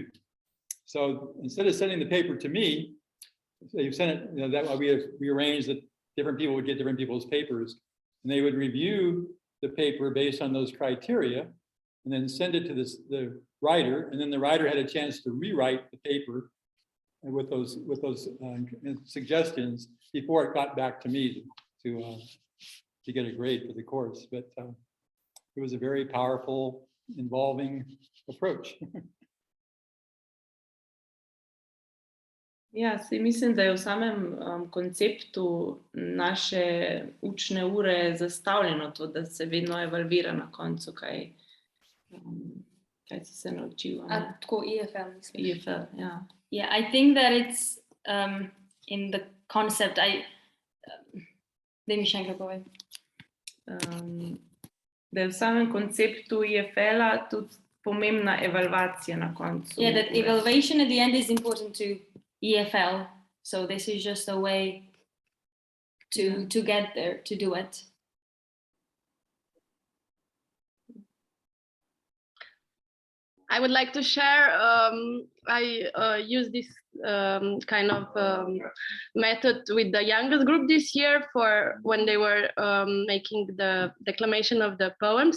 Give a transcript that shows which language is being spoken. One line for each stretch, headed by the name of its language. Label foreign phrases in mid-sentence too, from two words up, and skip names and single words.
English: So instead of sending the paper to me, they sent it, you know, that we arranged that different people would get different people's papers, and they would review the paper based on those criteria, and then send it to the writer, and then the writer had a chance to rewrite the paper with those suggestions before it got back to me to get a grade for the course. But it was a very powerful, involving approach.
Slovenian: Ja, saj mislim, da je v samem konceptu naše učne ure zastavljeno to, da se vedno evalvira na koncu, kaj si se naučil. Tako EFL, mislim. EFL, ja.
English: Yeah, I think that it's in the concept, let me
Slovenian: še enkrat povem. Da je v samem konceptu EFL-a tudi pomembna evalvacija na koncu.
English: Yeah, that evaluation at the end is important to EFL. So this is just a way to get there, to do it. I would like to share, I use this kind of method with the youngest group this year for when they were making the declamation of the poems.